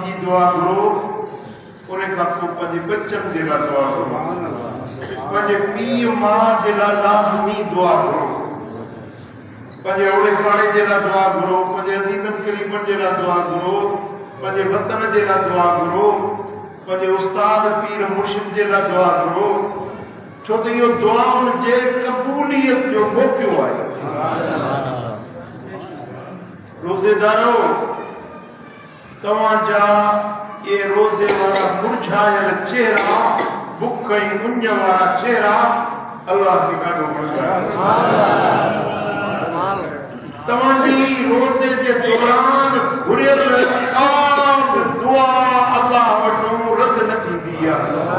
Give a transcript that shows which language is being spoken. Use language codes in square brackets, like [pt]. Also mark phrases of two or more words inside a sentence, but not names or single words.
[sd] जी दुआ घुरो, उन खां पोइ पंहिंजे बचनि जे लाइ दुआ घुरो, पंहिंजे पीउ माउ जे लाइ लाज़मी दुआ घुरो, पंहिंजे ओड़े पाड़े जे लाइ दुआ घुरो, पंहिंजे अज़ीज़नि क़रीबनि जे लाइ दुआ घुरो, पंहिंजे वतन जे लाइ दुआ घुरो, पंहिंजे उस्ताद पीर मुर्शिद जे लाइ दुआ घुरो, छो त इहो दुआउनि जे क़बूलियत जो मौक़ो आहे. रोज़ेदारो तवाजा ये रोजे वाला मुरझायल चेहरा बुख ऐं मुंज वारा चेहरा अल्लाह खे ॾाढो वणंदा आहिनि। तव्हांजी रोज़े जे दौरान घुरियल आग दुआ अल्लाह वटि रद न थींदी आहे।